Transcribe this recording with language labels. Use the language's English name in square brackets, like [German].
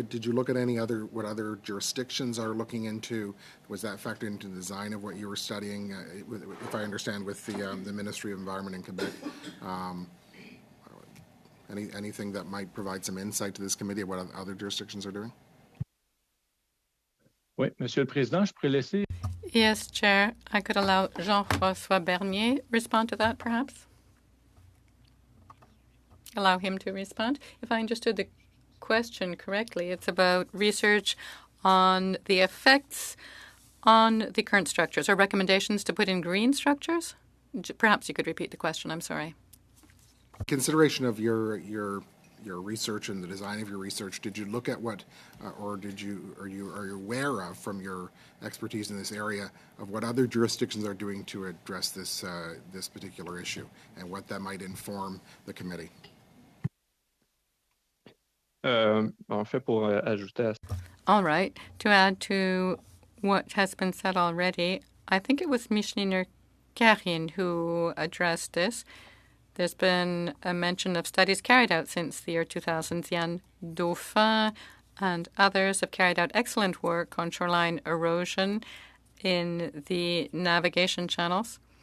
[English] Did you look at what other jurisdictions are looking into? Was that factored into the design of what you were studying? If I understand, with the Ministry of Environment in Quebec, anything that might provide some insight to this committee of what other jurisdictions are doing? [French] Oui, Monsieur le Président, je pourrais laisser. [English] Yes, Chair. I could allow Jean-François Bernier respond to that, perhaps. Allow him to respond. If I understood the question correctly, it's about research on the effects on the current structures or recommendations to put in green structures. Perhaps you could repeat the question. I'm sorry. Consideration of your research and the design of your research, did you look at what, or are you aware of, from your expertise in this area, of what other jurisdictions are doing to address this particular issue and what that might inform the committee? [French] En fait, pour ajouter à ça. [English] All right. To add to what has been said already, I think it was Micheline Karine who addressed this. There's been a mention of studies carried out since the year 2000. Yann Dauphin and others have carried out excellent work on shoreline erosion in the navigation channels.